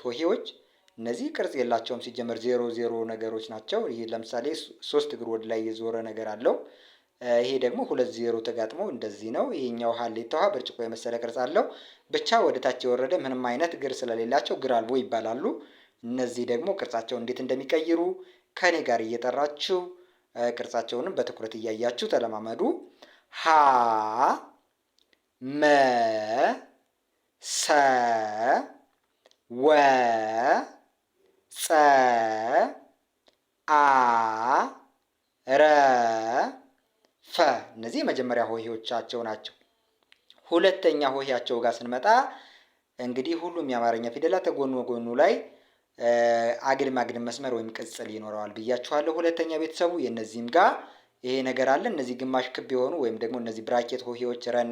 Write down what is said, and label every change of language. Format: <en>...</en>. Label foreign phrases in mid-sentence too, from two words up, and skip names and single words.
<am>ሆሄዎች እነዚህ ቅርጽ የላቸውም። ሲጀመር 00 ነገሮች ናቸው። ይሄ ለምሳሌ 3 እግር ወደ ላይ የዞረ ነገር አለው። ይሄ ደግሞ 20 ተጋጥመው እንደዚህ ነው። ይሄኛው ሀሌታ ውሃ ብርጭቆ የመሰለ ቅርጽ አለው። ብቻ ወደ ታች የወረደ ምንም አይነት እግር ስለሌላቸው እግር አልቦ ይባላሉ። እነዚህ ደግሞ ቅርጻቸው እንዴት እንደሚቀይሩ ከኔ ጋር እየጠራችሁ ቅርጻቸውንም በትኩረት እያያችሁ ተለማመዱ። ሀ፣ መ፣ ሰ፣ ወ፣ ጸ፣ አ፣ ረ፣ ፈ። እነዚህ የመጀመሪያ ሆሄዎቻቸው ናቸው። ሁለተኛ ሆሄያቸው ጋር ስንመጣ እንግዲህ ሁሉም የአማርኛ ፊደላት ጎኑ ጎኑ ላይ አግድም አግድም መስመር ወይም ቅጽል ይኖረዋል ብያችኋለሁ። ሁለተኛ ቤተሰቡ የእነዚህም ጋር ይሄ ነገር አለ። እነዚህ ግማሽ ክብ የሆኑ ወይም ደግሞ እነዚህ ብራኬት ሆሄዎች ረና</am>